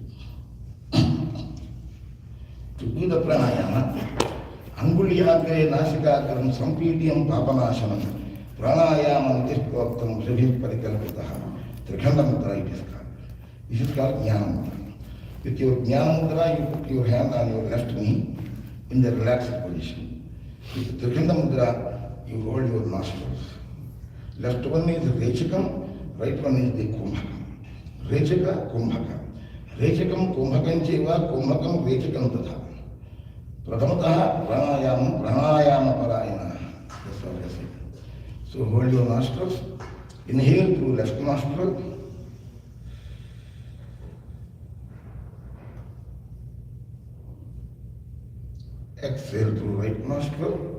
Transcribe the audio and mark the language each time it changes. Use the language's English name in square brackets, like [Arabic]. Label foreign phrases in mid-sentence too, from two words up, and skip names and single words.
[English] To do the pranayama, [Sanskrit] Anguliyagre Nasikagram Sampidiam Papanashanam Pranayama Nitishpoktam Srivit Parikalpitaha Trikanda Mudra [English] it is called. This is called Jnana Mudra. With your Jnana Mudra, you put your hand on your left knee in the relaxed position. With Trikanda Mudra, you hold your nostrils. Left one is Rechakam, right one is the Kumbhakam. [Sanskrit] Rechaka, Kumbhaka. Rechakam, Kumbhakam Cheva, Kumbhakam, Rechakam Tadha. Pradhamataha, Pranayama Parayana. [English] That's what I said. So hold your nostrils. Inhale through left nostril. Exhale through right nostril.